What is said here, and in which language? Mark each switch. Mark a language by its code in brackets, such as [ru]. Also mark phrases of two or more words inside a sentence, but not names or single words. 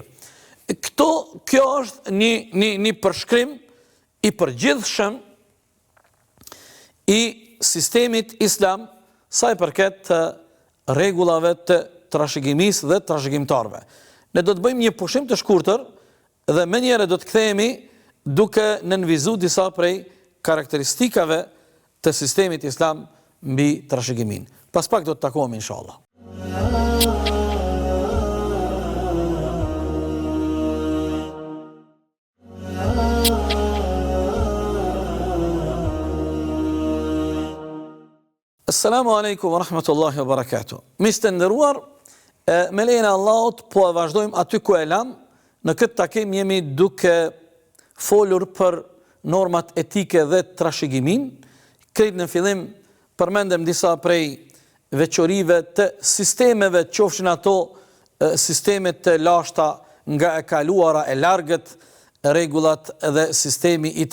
[sq] Kjo është një përshkrim i përgjithshëm i sistemit islam sa i përket rregullave të trashëgimisë dhe trashëgimtarëve. Ne do të bëjmë një pushim të shkurtër dhe menjëherë do të kthehemi duke nënvizuar disa prej karakteristikave të sistemit islam mbi trashëgimin. Pas pak do të takohemi inshallah. [ar] السلام عليكم ورحمة الله وبركاته. [sq] Miq të nderuar, me lejen e Allahut po e vazhdojmë aty ku e lam. Në këtë takim jemi duke folur për normat etike dhe trashëgimin. Krejt në fillim përmendem disa prej veçorive të sistemeve, qofshin ato sistemet të lashta nga e kaluara e largët, rregullat dhe sistemi i